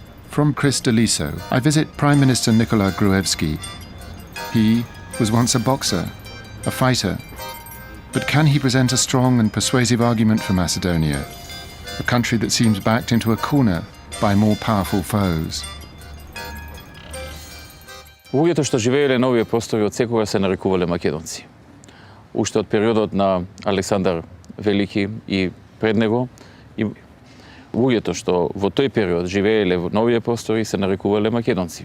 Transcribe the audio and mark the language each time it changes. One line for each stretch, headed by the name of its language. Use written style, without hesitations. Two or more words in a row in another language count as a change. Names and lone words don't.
English: From Chris Deliso, I visit Prime Minister Nikola Gruevski. He was once a boxer, a fighter. But can he present a strong and persuasive argument for Macedonia, a country that seems backed into a corner by more powerful foes?
Macedonian: Луѓето што живееле на овие простори од секога се нарекувале македонци. Уште од периодот на Александар Велики и пред него, и луѓето што во тој период живееле на овие простори се нарекувале македонци.